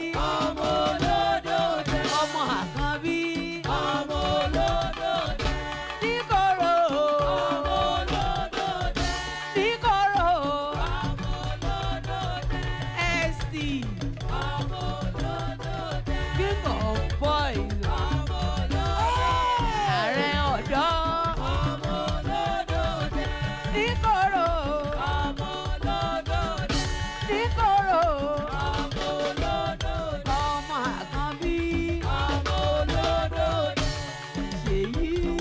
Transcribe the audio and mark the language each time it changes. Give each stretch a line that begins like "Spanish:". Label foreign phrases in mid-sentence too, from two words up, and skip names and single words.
Yoruba: Ọmọ olódò dé. Ọmọ Àkànbí. Ọmọ olódò dé. Níkòrò. Ọmọ olódò dé. Níkòrò. Ọmọ olódò dé. S T. Ọmọ olódò dé.
English: King of boys.
Yoruba: Ọmọ olódò dé. Ààrẹ ọ̀dọ́. Ọmọ olódò dé. Níkòrò. Ọmọ olódò dé. Níkòrò. Ọmọ olódò dé. Ọmọ Àkànbí. Ọmọ olódò dé. Ṣèyí.